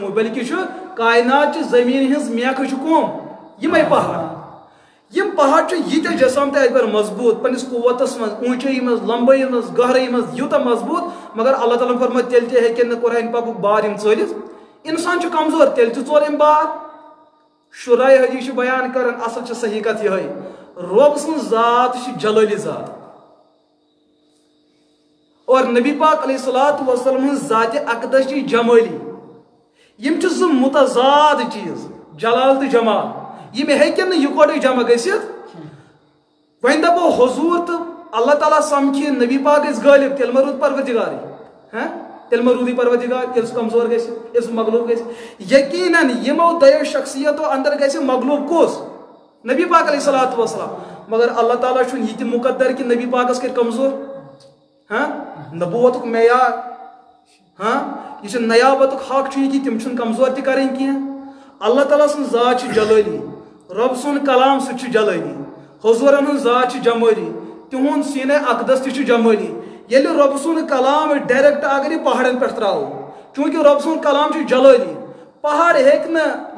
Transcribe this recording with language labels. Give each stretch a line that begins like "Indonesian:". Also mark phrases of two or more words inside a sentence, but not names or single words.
Kashmiri: موٗد بلکہِ چھُ کائنات چہِ زمیٖن ہٕنٛز میکھٕ چھُ کۄم یِمے پہاڑ یم پہاڑ چھُ ییٖتیاہ جسام تہِ اکبر مضبوٗط پننِس قوتس منٛز اونچٲیی منٛز لمبٲیی منٛز گہرٲیی منٛز یوٗتاہ مضبوٗط مگر اللہ تعالیٰ ہن فرموو تیٚلہِ تہِ ہیٚکن نہٕ قرآنِ پاکُک بار یِم ژٲلِتھ انسان چھُ کمزور تیٚلہِ تہِ ژور یِم بار شُراے حدیث چھُ بیان کران اصل چھِ صحیح کتھ یِہے رۄب سٕنٛز ذات چھِ جلٲلی ذات اور نبی پاک
Arabic: علیہ الصلوۃ والسلام
Kashmiri: ہٕنٛز ذاتِ اقدس چھِ جمٲلی یم چھِ زٕ متضاد چیٖز جلال تہٕ جمال یم ہیٚکن نہٕ یِکوٹے جمع گٔژھِتھ وۄنۍ دپو حضور تہٕ اللہ تعالیٰ سمکھِ نبی پاک گژھِ غٲلب تیٚلہِ ما روٗد پروردگارٕے تیل ما روٗدٕے پروردگار ییٚلہِ سُہ کمزور گژھِ ییٚلہِ سُہ مغلوب گژھِ یقیناً یِمو دۄیو شخصیتو اندر گژھِ مغلوب کُس نبی پاک
Arabic: علیہ الصلوۃ والسلام
Kashmiri: مگر اللہ تعالیٰ چھُنہٕ یہِ تہِ مقدر کہ نبی پاکس کٔرۍ کمزور نبوتُک معیار یہ چھُ نیابتُک حق چھُ یہِ کہ تِم چھُنہٕ کمزور تہِ کَرٕنۍ کینٛہہ اللہ تعالیٰ سٕنٛز ذات چھِ جلٲلی رب سُنٛد کلام سُہ چھُ جلٲلی حضورن ہٕنٛز ذات چھِ جمٲلی تِہُنٛد سیٖنہ اقدس تہِ چھُ جمٲلی ییٚلہِ رب سُنٛد کلام ڈائریکٹ اگر یہِ پہاڑن پٮ۪ٹھ ترٛاوو چوٗنٛکہِ رب سُنٛد کلام چھُ جلٲلی پہاڑ ہیٚکہِ نہٕ یہِ